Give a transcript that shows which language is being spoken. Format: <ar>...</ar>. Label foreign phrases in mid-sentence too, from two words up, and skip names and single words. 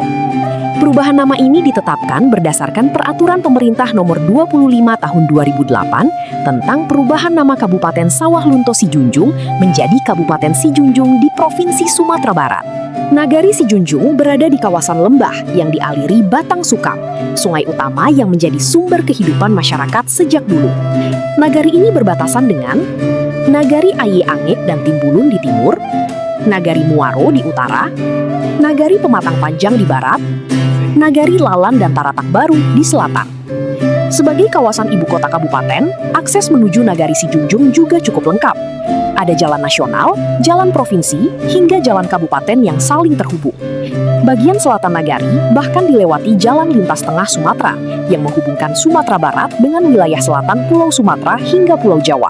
<id>Perubahan nama ini ditetapkan berdasarkan Peraturan Pemerintah Nomor 25 Tahun 2008 tentang perubahan nama Kabupaten Sawah Lunto Si Junjung menjadi Kabupaten Si Junjung di Provinsi Sumatera Barat. Nagari Si Junjung berada di kawasan lembah yang dialiri Batang Sukam, sungai utama yang menjadi sumber kehidupan masyarakat sejak dulu. Nagari ini berbatasan dengan Nagari Aye Angek dan Timbulun di timur, Nagari Muaro di utara, Nagari Pematang Panjang di barat, Nagari Lalan dan Taratak Baru di selatan. Sebagai kawasan ibu kota kabupaten, akses menuju Nagari Si Junjung juga cukup lengkap. Ada jalan nasional, jalan provinsi, hingga jalan kabupaten yang saling terhubung. Bagian selatan Nagari bahkan dilewati jalan lintas tengah Sumatera yang menghubungkan Sumatera Barat dengan wilayah selatan Pulau Sumatera hingga Pulau Jawa.</id>